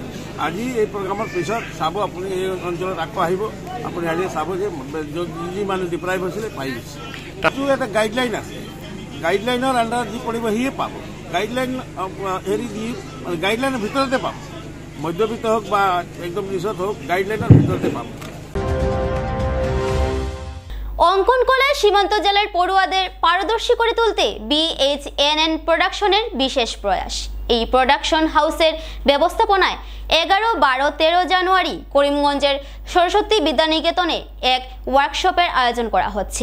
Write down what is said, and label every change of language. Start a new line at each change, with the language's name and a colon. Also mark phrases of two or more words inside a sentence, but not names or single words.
Assamese: আজি এই প্ৰগ্ৰামৰ পিছত চাব, আপুনি এই অঞ্চলত আকৌ আহিব, আপুনি আজি চাব যে যি মানুহ ডিপ্ৰাইভ হৈছিলে পাই গৈছে। তাতো এটা গাইডলাইন আছে, গাইডলাইনৰ আণ্ডাৰত যি পৰিব সিয়ে পাব। গাইডলাইন হেৰি দি গাইডলাইনৰ ভিতৰতে পাব, মধ্যবিত্ত হোক বা একদম নিচত হোক, গাইডলাইনের ভিতরতে পাবো।
Bangla: অঙ্কন কলায় সীমান্ত জেলার পড়ুয়াদের পারদর্শী করে তুলতে BHNN প্রোডাকশনের বিশেষ প্রয়াস। এই প্রোডাকশন হাউসের ব্যবস্থাপনায় 11, 12, 13 জানুয়ারি করিমগঞ্জের সরস্বতী বিদ্যানিকেতনে এক ওয়ার্কশপের আয়োজন করা হচ্ছে।